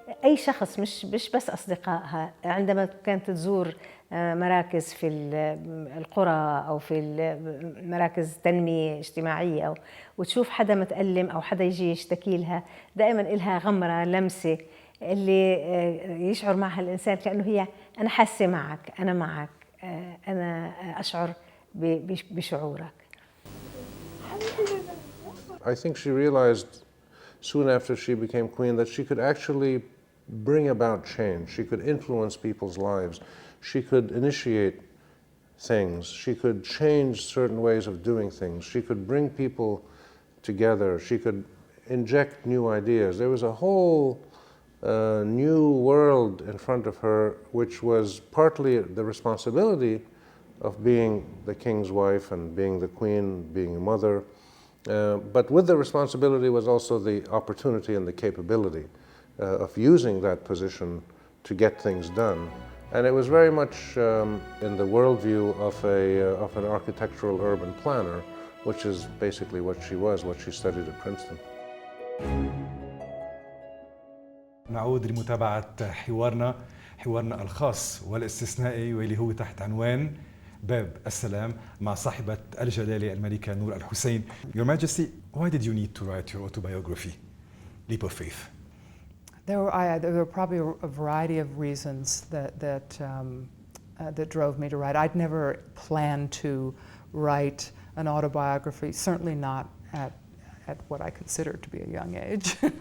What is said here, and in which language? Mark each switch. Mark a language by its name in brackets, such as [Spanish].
[Arabic] أي شخص مش بس أصدقائها، عندما كانت تزور مراكز في القرى أو في مراكز تنمية اجتماعية وتشوف حدا متألم أو حدا يجي يشتكي لها، دائما إلها غمرة لمسة اللي يشعر معها الإنسان كأنه هي أنا حاسة معك، أنا معك، أنا أشعر بشعورك. [English] I think she realized soon after she became queen that she could actually bring about change. She could influence people's lives. She could initiate things. She could change certain ways of doing things. She could bring people together. She could inject new ideas. There was a whole new world in front of her, which was partly the responsibility of being the king's wife and being the queen, being a mother. But with the responsibility was also the opportunity and the capability of using that position to get things done. And it was very much in the worldview of an architectural urban planner, which is basically what she studied at Princeton. [Arabic] نعود لمتابعة حوارنا الخاص والاستثنائي واللي هو تحت عنوان باب السلام مع صاحبة الجلالة الملكة نور الحسين. [English] Your Majesty, why did you need to write your autobiography, Leap of Faith? There were probably a variety of reasons that drove me to write. I'd never planned to write an autobiography, certainly not at what I considered to be a young age.